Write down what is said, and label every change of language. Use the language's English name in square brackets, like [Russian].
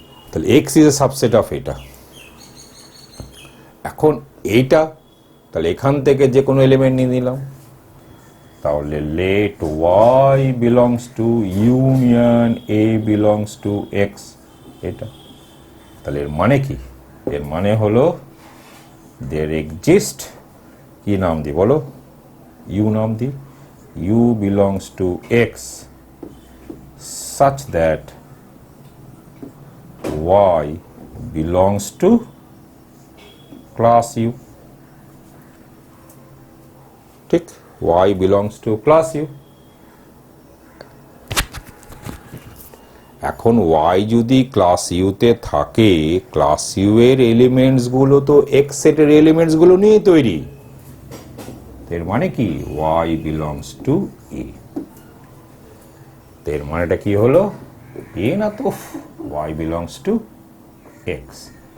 [English] তাহলে X is a subset of এটা। [Bangla] এখন এইটা, তাহলে এখান থেকে যে কোনো এলিমেন্ট নিয়ে নিলাম, তাহলে [English] let Y belongs to union A belongs to X, [Bangla] এটা। তাহলে এর মানে কি, এর মানে হলো [English] there exist, [Bangla] কি নাম দি বলো, [English] u [Bangla] নাম দি, [English] u belongs to x such that y belongs to class u, ঠিক, y belongs to class u। [Bangla] এখন y যদি ক্লাস ইউ তে থাকে, ক্লাস ইউ এর এলিমেন্টস গুলো তো এক্স সেটের এলিমেন্টস গুলো নিয়ে তৈরি। এর মানে কি, [English] y belongs to A. [Bangla] এর মানেটা কি হলো, এ না তো, [English] y belongs to X.